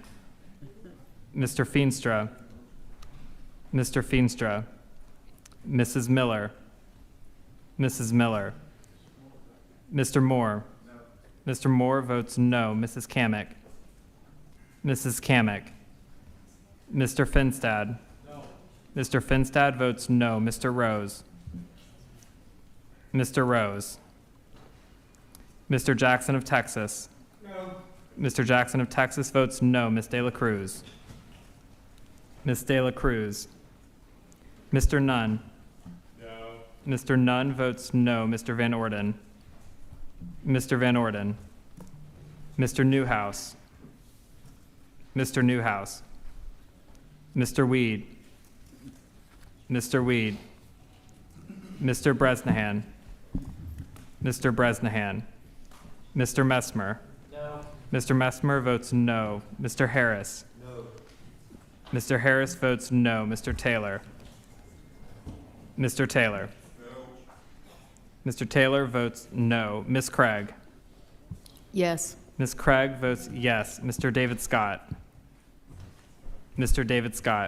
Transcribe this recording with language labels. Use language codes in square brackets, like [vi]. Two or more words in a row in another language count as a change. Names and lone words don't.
[en] Mr. Feenstra. Mr. Feenstra. Mrs. Miller. Mrs. Miller. Mr. Moore. No. Mr. Moore votes no. Mrs. Kamick. Mrs. Kamick. Mr. Finstad. No. Mr. Finstad votes no. Mr. Rose. Mr. Rose. Mr. Jackson of Texas. No. Mr. Jackson of Texas votes no. Ms. De La Cruz. Ms. De La Cruz. Mr. Nunn. No. Mr. Nunn votes no. Mr. Van Orden. Mr. Van Orden. Mr. Newhouse. Mr. Newhouse. Mr. Weed. Mr. Weed. Mr. Bresnahan. Mr. Bresnahan. Mr. Messmer. No. Mr. Messmer votes no. Mr. Harris. No. Mr. Harris votes no. Mr. Taylor. Mr. Taylor. No. Mr. Taylor votes no. Ms. Craig? Yes. Ms. Craig votes yes. Mr. David Scott? Mr. David Scott?